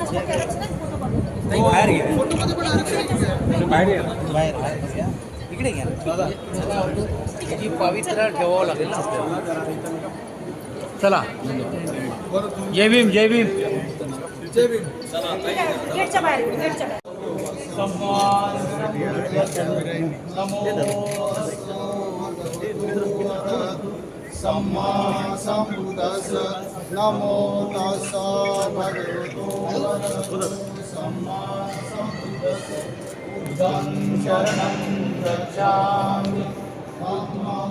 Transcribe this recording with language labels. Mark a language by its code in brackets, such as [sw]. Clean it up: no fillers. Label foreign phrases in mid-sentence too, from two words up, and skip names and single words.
[mr] इकडे घ्या. ही पवित्र ठेवावं लागेल ना आपल्याला. चला. जय भीम. गेटच्या बाहेर. [pi] सम्मा संबुद्धस्स नमो तस्स भगवतो सम्मा संबुद्धस्स बुद्धं शरणं गच्छामि धम्मं